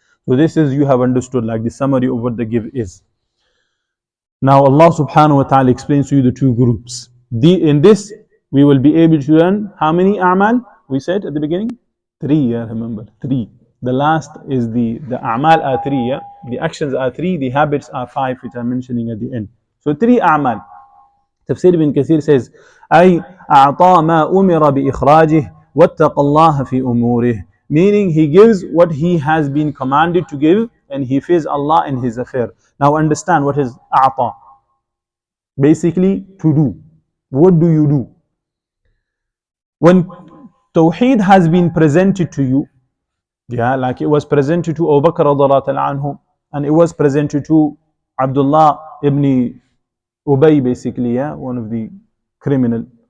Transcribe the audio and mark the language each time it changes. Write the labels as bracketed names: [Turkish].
[English] So this is, you have understood, like the summary of what the give is. Now Allah subhanahu wa ta'ala explains to you the two groups. In this we will be able to learn how many a'mal we said at the beginning? 3, yeah, remember, 3. The last is the a'mal are 3, yeah. The actions are 3, the habits are 5, which I'm mentioning at the end. So 3 a'mal. Tafseer ibn Kathir says, [Arabic] أي أعطى ما أمر بإخراجه واتق الله في أموره. [English] Meaning he gives what he has been commanded to give and he fears Allah in his affair. Now understand what is a'ta. Basically, to do. What do you do? When Tawheed has been presented to you, yeah, like it was presented to Abu Bakr radiallahu anhu, and it was presented to Abdullah ibn Ubay, basically, yeah, one of the criminal.